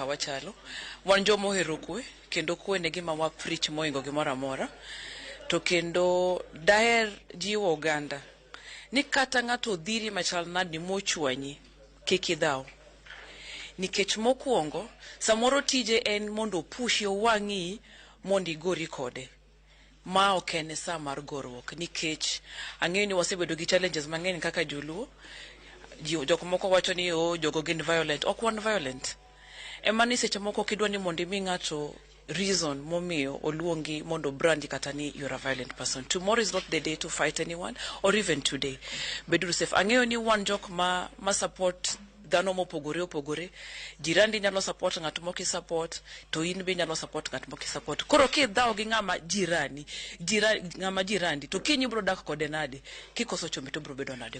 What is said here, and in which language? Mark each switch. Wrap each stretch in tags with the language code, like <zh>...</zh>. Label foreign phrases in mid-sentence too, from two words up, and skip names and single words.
<luo>wachalo, wan jomo hero kwe kendo kwe ne gima wa preach moingo gimoro amora, to kendo daher jiwo oganda ni kata ng'ato dhiri machal nadi mochwanyi kik idhaw, nikech mokwongo samoro tije en mondo pushi owang'i mondo igori kode, ma ok en sa mar gorruok, nikech ang'eyo ni wasebedo gi challenges mang'eny kaka joluo. Jok moko wacho ni jogo gin violent. Ok wan violent. Ema ni seche moko kidwa ni mondo imi ng'ato reason momiyo oluongi mondo brandi kata ni</luo> <en>you're a violent person. Tomorrow is not the day to fight anyone, or even today.</en> <luo>Beduru safe. Ang'eyo ni wan jok ma support dhano mopogore. Jirandi nyalo support ng'at moko support, to in be nyalo support ng'at moko support. Koro kidhaw gi ng'ama jirandi to kinyi bro dak kode nade, kikoso chombe to bro bedo nade.</luo>